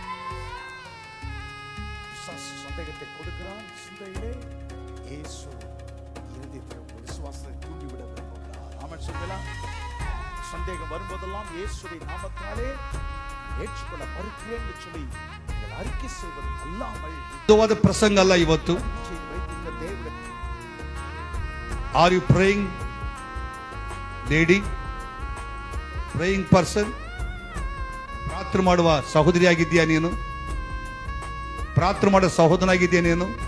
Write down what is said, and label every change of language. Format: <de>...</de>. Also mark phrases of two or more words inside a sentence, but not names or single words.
<ta>சந்தேகத்தை கொடுக்கிறான் சிந்தையிலே, இயேசு இருதயத்தில் விசுவாசத்தை தூண்டிவிட விரும்புகிறார். ஆமென் சொல்லுவீங்களா? சந்தேகம் வரும்போதெல்லாம் இயேசுவின் நாமத்தாலே ஏற்றுக்கொள்ள மறுக்கிறேன் என்று சொல்லி நீங்கள் அறிக்கை செய்வது அல்லாமல்</ta> <kn>ಪ್ರಸಂಗ ಅಲ್ಲ ಇವತ್ತು.</kn> <en>Are you praying lady, praying person?</en> <kn>ಪ್ರಾರ್ಥನೆ ಮಾಡುವ ಸಹೋದರಿ ಆಗಿದ್ದೀಯಾ ನೀನು? ಪ್ರಾರ್ಥನೆ ಮಾಡುವ ಸಹೋದರನಾಗಿದ್ದೀಯಾ ನೀನು?</kn>